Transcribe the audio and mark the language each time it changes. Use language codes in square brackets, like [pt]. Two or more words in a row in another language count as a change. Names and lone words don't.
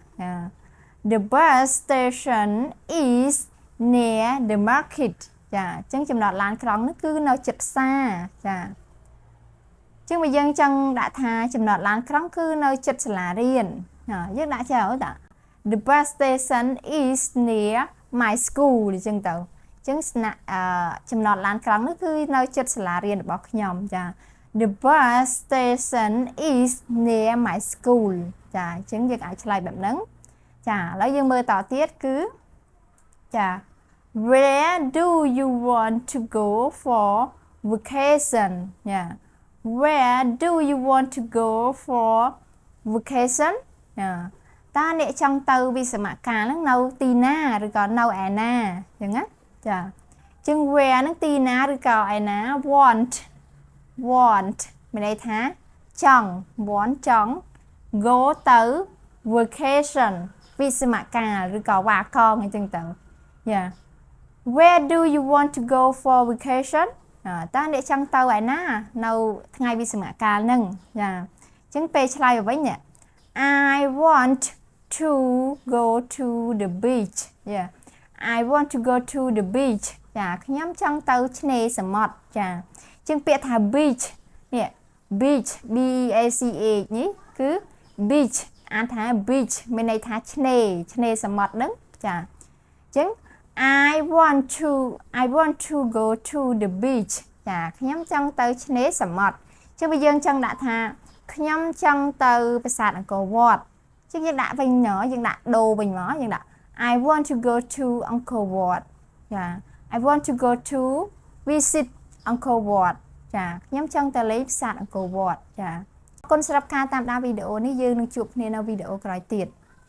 [en] The bus station is near the market [km] ចាអញ្ចឹងចំណតឡានក្រុងនោះគឺនៅជិតផ្សារចាអញ្ចឹងបើយើងចង់ ដាក់ថាចំណតឡានក្រុងគឺនៅជិតសាលារៀនយើងដាក់ចោលតា [en] The bus station is near my school [km] អញ្ចឹងទៅអញ្ចឹងចំណតឡានក្រុងនោះគឺនៅជិតសាលារៀនរបស់ខ្ញុំចា [en] The bus station is near my school [km] ចាអញ្ចឹងយើងអាចឆ្លើយបែបហ្នឹងចាឥឡូវយើងមើលតទៀតគឺចា [en] Where do you want to go for vacation Where do you want to go for vacation [km] តើអ្នកចង់ទៅវិស្សមកាលហ្នឹងនៅទីណាឬក៏នៅឯណាអញ្ចឹងណាចាអញ្ចឹង where ហ្នឹងទីណាឬក៏ឯណា want មានន័យថាចង់ want ចង់ go ទៅ vacation វិស្សមកាលឬក៏វ៉ាកងអញ្ចឹងទៅ [en] Where do you want to go for vacation [km] តើអ្នកចង់ទៅឯណានៅថ្ងៃវិស្សមកាលហ្នឹងចាអញ្ចឹងពេលឆ្លើយទៅវិញ [en] I want to go to the beach I want to go to the beach [km] ចាខ្ញុំចង់ទៅឆ្នេរសមុទ្រចាអញ្ចឹងពាក្យថា beach នេះ beach B E A C H នេះគឺ beach អានថា beach មានន័យថាឆ្នេរសមុទ្រហ្នឹងចាអញ្ចឹង [en] I want to go to the beach [km] ចាខ្ញុំចង់ទៅឆ្នេរសមុទ្រអញ្ចឹងបើយើងចង់ដាក់ថាខ្ញុំចង់ទៅប្រាសាទអង្គរវត្តអញ្ចឹងយើងដាក់វិញយើងដាក់ដូរវិញមកយើងដាក់ [en] I want to go to Angkor Wat [km] ចា [en] I want to go to visit Angkor Wat [km] ចាខ្ញុំចង់ទៅលេងប្រាសាទអង្គរវត្តចាអរគុណសម្រាប់ការតាមដានវីដេអូនេះយើងនឹងជួបគ្នានៅវីដេអូក្រោយទៀត